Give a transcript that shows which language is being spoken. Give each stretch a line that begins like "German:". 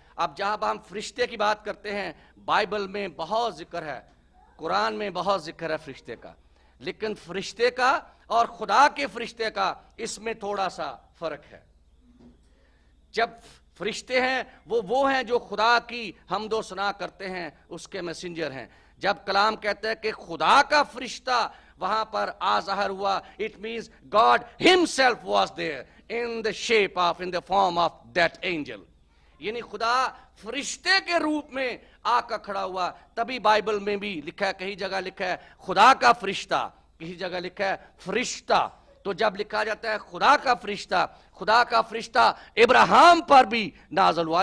Urdu: اب جہاں ہم فرشتے کی بات کرتے ہیں, بائبل میں بہت ذکر ہے, قرآن میں بہت ذکر ہے فرشتے کا, لیکن فرشتے کا اور خدا کے فرشتے کا اس میں تھوڑا سا فرق ہے. جب فرشتے ہیں وہ ہیں جو خدا کی حمد و ثنا کرتے ہیں, اس کے میسنجر ہیں. جب کلام کہتا ہے کہ خدا کا فرشتہ وہاں پر ظاہر ہوا,
English: it means God himself was there in the shape of, in the form of that angel.
Urdu: یعنی خدا فرشتے کے روپ میں آ کر کھڑا ہوا. تبھی بائبل میں بھی لکھا ہے, کہیں جگہ لکھا ہے خدا کا فرشتہ, کہیں جگہ لکھا ہے فرشتہ. تو جب لکھا جاتا ہے خدا کا فرشتہ, خدا کا فرشتہ ابراہیم پر بھی نازل ہوا.